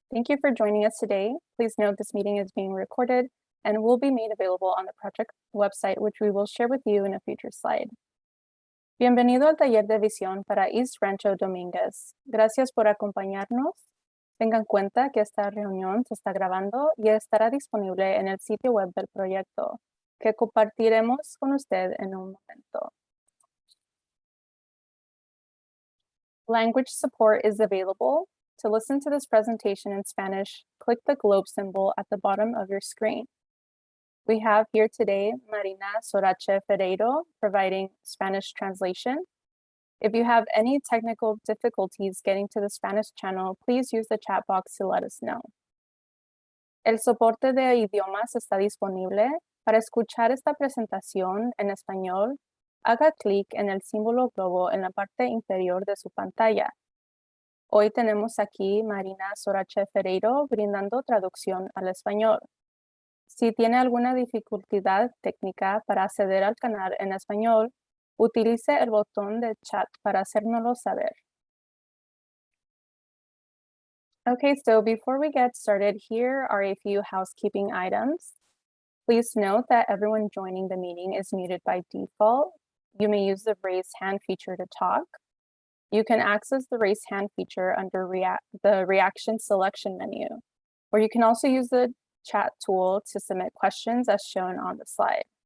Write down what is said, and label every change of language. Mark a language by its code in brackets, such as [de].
[en] Thank you for joining us today. Please note this meeting is being recorded and will be made available on the project website, which we will share with you in a future slide. [es] Bienvenido al taller de visión para East Rancho Dominguez. Gracias por acompañarnos. Tengan en cuenta que esta reunión se está grabando y estará disponible en el sitio web del proyecto, que compartiremos con usted en un momento. [en] Language support is available. To listen to this presentation in Spanish, click the globe symbol at the bottom of your screen. We have here today Marina Sorache Ferreiro providing Spanish translation. If you have any technical difficulties getting to the Spanish channel, please use the chat box to let us know. [es] El soporte de idiomas está disponible. Para escuchar esta presentación en español, haga clic en el símbolo globo en la parte inferior de su pantalla. Hoy tenemos aquí Marina Sorache Ferreiro brindando traducción al español. Si tiene alguna dificultad técnica para acceder al canal en español, utilice el botón de chat para hacérnoslo saber. [en] Okay, so before we get started, here are a few housekeeping items. Please note that everyone joining the meeting is muted by default. You may use the raise hand feature to talk. You can access the raise hand feature under the reaction selection menu, or you can also use the chat tool to submit questions as shown on the slide.